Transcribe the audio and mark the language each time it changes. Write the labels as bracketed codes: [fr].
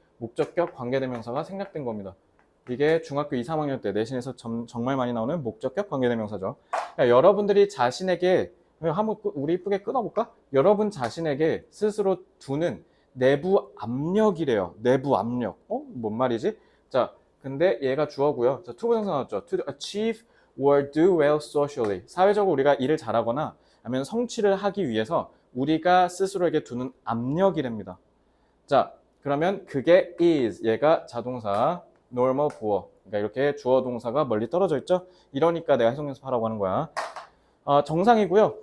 [ko] 목적격 관계대명사가 생략된 겁니다. 이게 중학교 2, 3학년 때 내신에서 정말 많이 나오는 목적격 관계대명사죠. 그러니까 여러분들이 자신에게 한번 우리 이쁘게 끊어볼까? 여러분 자신에게 스스로 두는 내부 압력이래요. 내부 압력. 뭔 말이지? 자, 근데 얘가 주어고요. 자, 투부정사 나왔죠. [en] To achieve or do well socially. [ko] 사회적으로 우리가 일을 잘하거나 아니면 성취를 하기 위해서 우리가 스스로에게 두는 압력이랍니다. 자, 그러면 그게 is. 얘가 자동사, normal 보어. 그러니까 이렇게 주어 동사가 멀리 떨어져 있죠? 이러니까 내가 해석 연습하라고 하는 거야. 정상이고요.